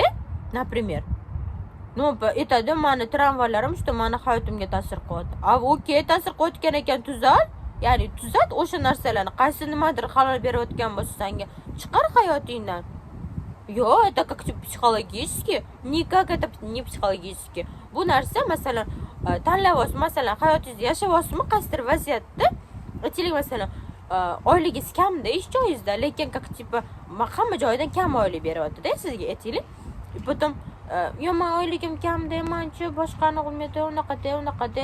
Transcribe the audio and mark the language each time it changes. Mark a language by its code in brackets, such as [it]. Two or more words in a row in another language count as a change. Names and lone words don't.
[uz] Например, aytadi, meni travmalarim что meni hayotimga ta'sir qilyapti. Okey, ta'sir qilayotgan ekan, tuzat. Ya'ni tuzat o'sha narsalarni, qaysi nimadir halol berayotgan bo'lsa senga, chiqar hayotingdan. [ru] Yo'q, это psixologически, никак это не psixologически. [uz] Bu narsa masalan tanlayapsiz, masalan hayotingizni yashayapsizmi, qaysidir vaziyatda, aytaylik masalan oyligingiz kamda, ish joyingizda, lekin hamma joydan kam oylik beryapti-da sizga, aytaylik. Потом men oyligim kamda, menchi boshqani qilmaydi, unaqa-da.